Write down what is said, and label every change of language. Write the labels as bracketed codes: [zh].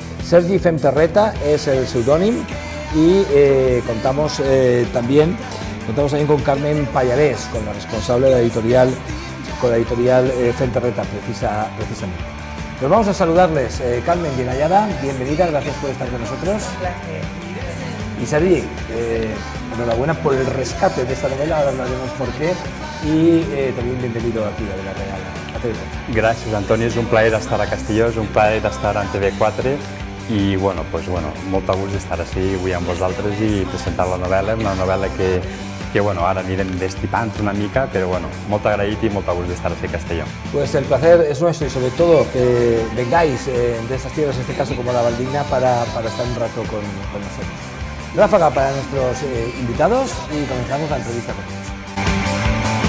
[es] Sergi Femterreta es el seudónimo y contamos también con Carmen Pallarés, con la responsable de la editorial, Femterreta, precisamente. Pues vamos a saludarles. Carmen Yenayada, bienvenida, gracias por estar con nosotros. Y Sergi, enhorabuena por el rescate de esta novela, ahora hablaremos por qué, y también bienvenido aquí a la Real, a TV4. [ca] Gràcies, Antoni, és un plaer estar a Castelló, és un plaer estar en TV4 i molt de gust d'estar així avui amb vosaltres i presentar la novel·la, una novel·la que ara anirem destipant una mica, però molt agraït i molt de gust d'estar així a Castelló. [es] Pues el placer es nuestro y sobre todo que vengáis de estas tierras, en este caso como la Valldigna, para estar un rato con nosotros. Ráfaga para nuestros invitados y comenzamos la entrevista con ellos.